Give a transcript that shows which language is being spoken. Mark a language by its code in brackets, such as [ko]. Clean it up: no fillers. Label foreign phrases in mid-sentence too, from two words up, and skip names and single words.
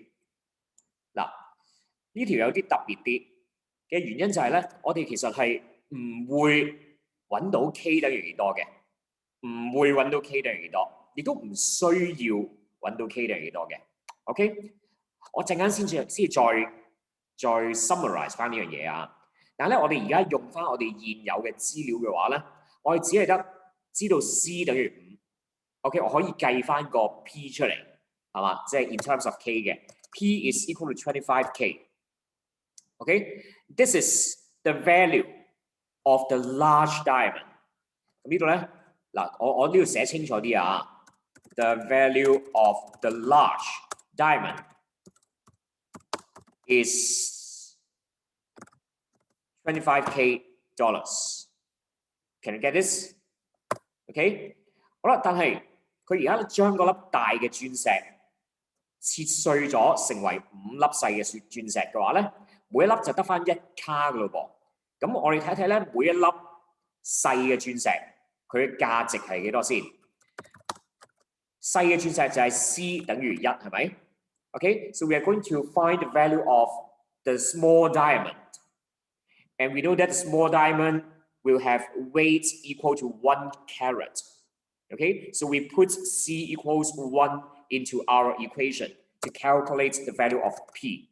[yue] 嗱。呢條有啲特別啲嘅原因就係咧，我哋其實係唔會揾到 K 等於幾多嘅，唔會揾到 K 等於幾多，亦都唔需要揾到 K 等於幾多嘅。OK， 我陣間先再 summarize 翻呢樣嘢啊。但係咧，我哋而家用翻我哋現有嘅資料嘅話咧，我哋只係得知道 C 等於5。OK， 我可以計翻個 P 出嚟，係嘛？即係 [en] in terms of K [yue] 嘅 [en] P is equal to 25K。 Okay, this is the value of the large diamond。 [yue] 咁呢度咧，嗱，我都要寫清楚啲啊。 [en] The value of the large diamond is $25K. Can you get this? [yue] OK， 好啦，但係佢而家將嗰粒大嘅鑽石切碎咗，成為5粒細嘅鑽石嘅話咧，每一粒就得翻1卡噶咯噃。咁我哋睇睇咧，每一粒細嘅鑽石佢嘅價值係幾多先？細嘅鑽石就係 C 等於1，係咪 [en] ？OK， so we are going to find the value of the small diamond, and we know that the small diamond will have weight equal to 1 carat. Okay, so we put C equals 1 into our equation to calculate the value of P.